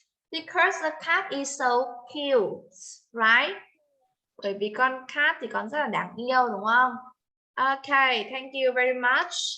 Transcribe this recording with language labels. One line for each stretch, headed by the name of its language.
English: Because the cat is so cute, right?
Vietnamese: Bởi vì con cat thì con rất là đáng yêu đúng không?
English: Okay, thank you very much.